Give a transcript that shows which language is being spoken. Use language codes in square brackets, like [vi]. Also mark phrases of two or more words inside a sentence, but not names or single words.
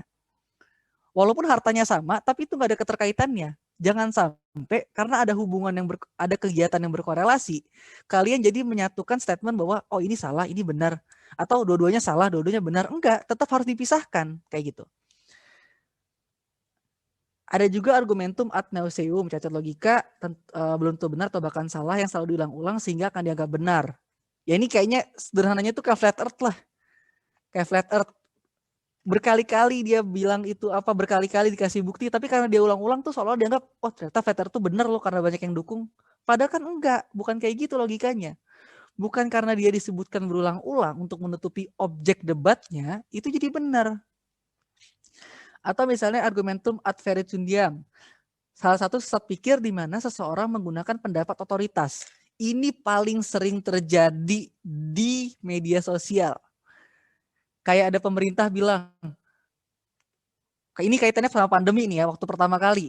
[id] Walaupun hartanya sama, tapi itu enggak ada keterkaitannya. Jangan sampai karena ada hubungan yang ada kegiatan yang berkorelasi, kalian jadi menyatukan statement bahwa oh ini salah, ini benar, atau dua-duanya salah, dua-duanya benar. Enggak, tetap harus dipisahkan kayak gitu. Ada juga [la] argumentum ad nauseum, [id] cacat logika, belum tentu benar atau bahkan salah yang selalu diulang-ulang sehingga akan dianggap benar. Ya ini kayaknya sederhananya tuh kayak [en] flat earth [id] lah. [en] Kayak flat earth. [id] Berkali-kali dia bilang itu apa, berkali-kali dikasih bukti, tapi karena dia ulang-ulang tuh seolah dianggap, oh ternyata [en] flat earth [id] tuh benar loh karena banyak yang dukung. Padahal kan enggak, bukan kayak gitu logikanya. Bukan karena dia disebutkan berulang-ulang untuk menutupi objek debatnya, itu jadi benar. Atau misalnya [la] argumentum ad verecundiam. [id] Salah satu sesat pikir di mana seseorang menggunakan pendapat otoritas. Ini paling sering terjadi di media sosial. Kayak ada pemerintah bilang, ini kaitannya sama pandemi nih ya, waktu pertama kali.